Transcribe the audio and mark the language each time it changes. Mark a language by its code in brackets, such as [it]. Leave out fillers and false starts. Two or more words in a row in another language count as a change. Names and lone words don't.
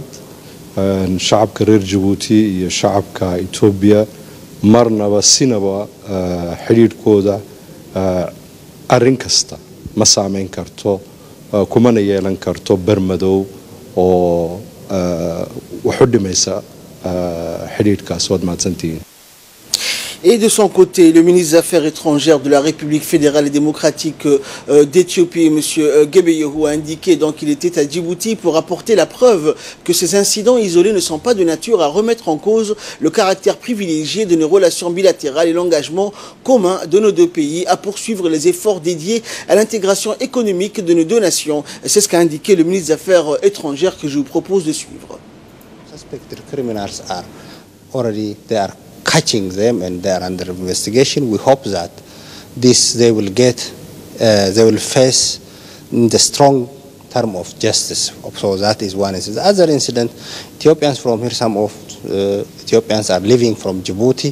[so] shacabka reer Djibouti iyo shacabka Itoobiya marnaba sinaba xidhiidhkooda arrin kasta ma saameyn karto kumana yeelan karto bermadow oo wax u dhimaysa xidhiidhkaas waad mahadsantihiin. [fr] Et de son côté, le ministre des Affaires étrangères de la République fédérale et démocratique d'Éthiopie, M. Gebeyehu, a indiqué qu'il était à Djibouti pour apporter la preuve que ces incidents isolés ne sont pas de nature à remettre en cause le caractère privilégié de nos relations bilatérales et l'engagement commun de nos deux pays à poursuivre les efforts dédiés à l'intégration économique de nos deux nations. C'est ce qu'a indiqué le ministre des Affaires étrangères que je vous propose de suivre. [en] Suspected criminals are already there. Catching them and they are under investigation. We hope that they will face the strong term of justice. So that is one incident. The other incident, Ethiopians from here, some of Ethiopians are living from Djibouti.